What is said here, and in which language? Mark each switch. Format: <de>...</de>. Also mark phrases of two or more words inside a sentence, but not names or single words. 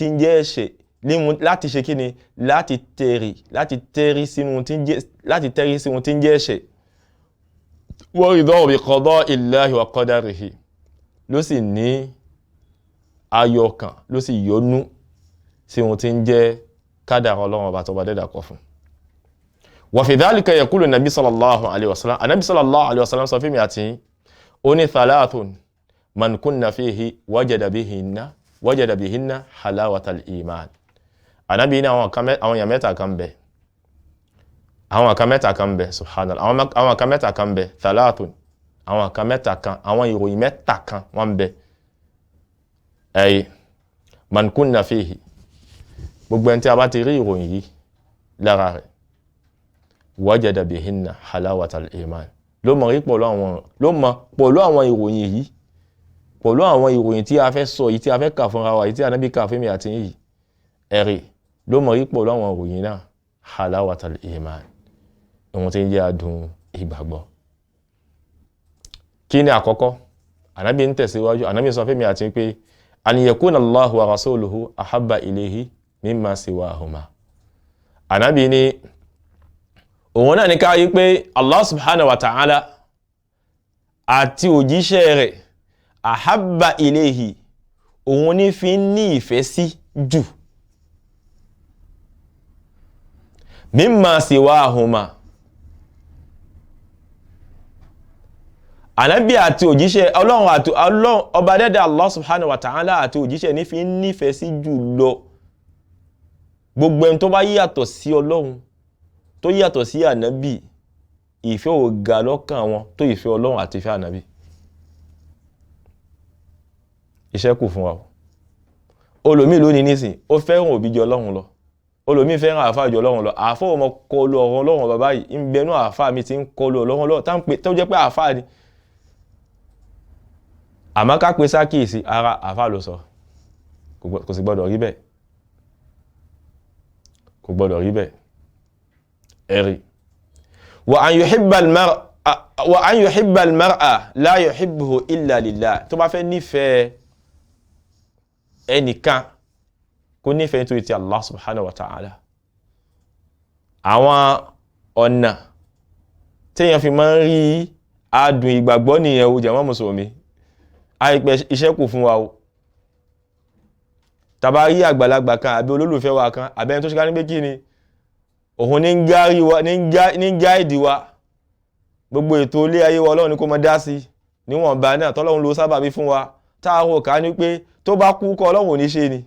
<yo>ń jẹ́ ẹ̀ṣẹ̀ láti ṣe kíni láti tẹ́rí sí wọn tí ń jẹ́ ẹ̀ṣẹ̀</yo> <ar>والرضا بقضاء الله وقدره</ar> <yo>ló sì ní ayọ̀ ọkàn ló sì yọ́nú sí wọn tí ń jẹ́ kádàrá Ọlọ́run ọba tó bá dẹ́dà kọ fún wa</yo> <ar>في ذلك يقول النبي صلى الله عليه وسلم النبي صلى الله عليه وسلم</ar> <yo>sọ fún mi àti ó ní</yo> <ar>ثلاث من كن فيه وجد بهن حلاوة الإيمان.</ar> <yo>Anabi ní àwọn èèyàn mẹ́ta kan bẹ, àwọn kan mẹ́ta kan bẹ, subhanallah, àwọn kan mẹ́ta kan bẹ, thalathun, àwọn kan mẹ́ta kan, àwọn ìròyìn mẹ́ta kan wọ́n bẹ.</yo> <ar>أي من كن فيه,</ar> <yo>gbogbo ẹni tí a bá ti rí ìròyìn yìí lára rẹ̀,</yo> <ar>وجد بهن حلاوة الإيمان,</ar> <yo>ló mọ̀ pẹ̀lú àwọn ìròyìn yìí, pẹ̀lú àwọn ìròyìn tí a fẹ́ sọ yìí, tí a fẹ́ kà fúnra wa yìí, tí Ànábì kà fún mi àti yìí, ẹ̀rí ló mọ̀ pẹ̀lú àwọn ìròyìn náà</yo> <ar>حلاوة الإيمان,</ar> <yo>ohun tí ń jẹ́ adùn ìgbàgbọ́. Kí ni àkọ́kọ́? Ànábì ń tẹ̀síwájú, Ànábì sọ fún mi àti pé</yo> <ar>أن يكون الله ورسوله أحب إليه مما سواهما.</ar> <yo>Ànábì ní òun náà ní ká yí pé</yo> <ar>الله سبحانه وتعالى</ar> <yo>àti òjíṣẹ́ rẹ̀</yo> <ar>أحب إليه,</ar> <yo>òun ní fi ní ìfẹ́ sí jù</yo> <ar>مما سواهما.</ar> <yo>Ànábì àti òjíṣẹ́ Ọlọ́run ọba dẹ́dẹ́</yo> <ar>الله سبحانه وتعالى</ar> <yo>àti òjíṣẹ́ ní fi nífẹ̀ẹ́ sí jù lọ gbogbo ẹni tó bá yàtọ̀ sí Ọlọ́run, tó yàtọ̀ sí Ànábì, ìfẹ́ ò ga lọ́kàn wọn tó ìfẹ́ Ọlọ́run àti ìfẹ́ Ànábì. Iṣẹ́ kù fún wa. Olòmí lónìí nísìn ó fẹ́ràn òbí jù Ọlọ́run lọ, olòmí fẹ́ràn àfáà jù Ọlọ́run lọ. Àfáà ọmọ kọlu ọ̀rọ̀ Ọlọ́run bàbá yìí ń bẹnu àfáà mi ti ń kọlu Ọlọ́run lọ tó jẹ́ pé àfáà ni. Àmọ́ ká pé sákìsí ara àfáà ló sọ, kò sì gbọdọ̀ rí bẹ́ẹ̀, kò gbọdọ̀ rí bẹ́ẹ̀.</yo> <ar>Ẹ̀rí وأن يحب المرء لا يحبه إلا لله.</ar> <yo>Tó bá fẹ́ nífẹ̀ẹ́ ẹnìkan kó nífẹ̀ẹ́ nítorí ti</yo> <ar>الله سبحانه وتعالى.</ar> <yo>Àwọn ọ̀nà téèyàn fi máa ń rí adùn ìgbàgbọ́ nìyẹn o jàmá mùsùlùmí. Àìpẹ́ iṣẹ́ kù fún wa o. Tàbá rí àgbàlagbà kan àbí olólùfẹ́ wa kan àbí ẹni tó ṣe ká ní pé kí ni òun ní ń gáìdì wa, gbogbo ètò ilé ayé wa Ọlọ́run ní kó mọ dá sí níwọ̀nba náà tọ́lọ́run ló sábàbí fún wa, táàrò ká ní pé tó bá kú kọ́ Ọlọ́run ò ní ṣe ni.</yo>